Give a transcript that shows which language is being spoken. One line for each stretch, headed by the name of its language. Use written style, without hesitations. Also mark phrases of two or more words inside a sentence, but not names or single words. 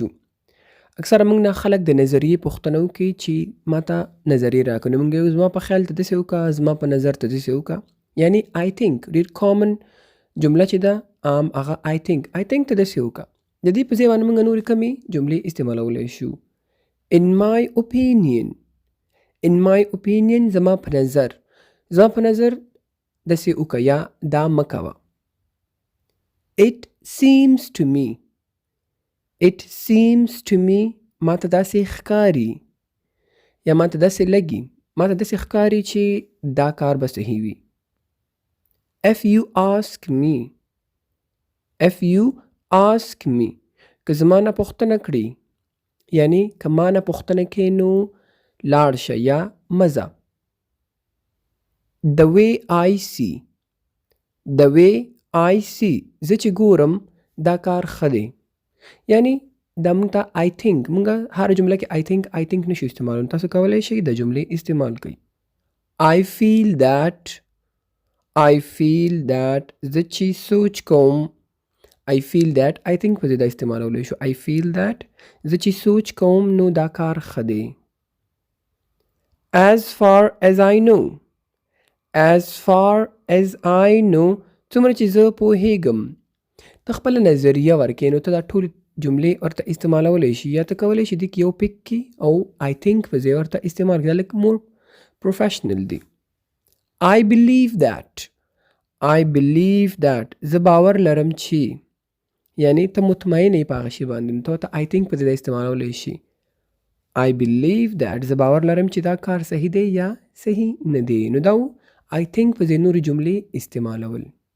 Pashto: اکثره مونږ نه خلک د نظریې پوښتنه وکړي چې ماته نظریې راکړه. نو مونږ وایو زما په خیال ته داسې وکړه، زما په نظر ته داسې وکړه. یعنی
English: I think
Pashto: ډېر کامن جمله چې ده عام هغه
English: I think
Pashto: ته داسې وکړه. د دې په ځای باندې مونږ نورې کمې جملې استعمالولی شو.
English: In my opinion
Pashto: زما په نظر داسې وکړه یا دا مه کوه.
English: It seems to me
Pashto: ماته داسې ښکاري یا ماته داسې لګي، ماته داسې ښکاري چې دا کار به صحیح وي.
English: If you ask me
Pashto: که زما نه پوښتنه کړي، یعنی که ما نه پوښتنه کې نو لاړ شه یا مزه.
English: The way I see
Pashto: زه چې ګورم دا کار ښه دی. یعنی دا مونږ ته
English: I think
Pashto: مونږه هر جمله کې
English: I think
Pashto: نشو استعمالولی. تاسو کولی شئ د جملې استعمال کړئ.
English: I feel that
Pashto: زه چې سوچ کوم.
English: I feel that I think
Pashto: په ځای دا استعمالولی شو.
English: I feel that
Pashto: زه چې سوچ کوم نو دا کار ښه دی.
English: As far as I know
Pashto: څومره چې زه پوهیږم. ته خپله نظریه ورکړې نو ته دا ټولې جملې ورته استعمالولی شي یا ته کولی شي دې کې یو پک کړي او
English: I think
Pashto: په ځای ورته استعمال کړي. دا لږ
English: more professional
Pashto: دی.
English: I believe that
Pashto: زه باور لرم چې، یعنی ته مطمئن یې په هغه شي باندې نو ته ورته
English: I think
Pashto: په ځای استعمالولی شي.
English: I believe that
Pashto: زه باور لرم چې دا کار صحیح دی یا صحیح نه دی. نو دا
English: I think
Pashto: په ځای نورې جملې استعمالول.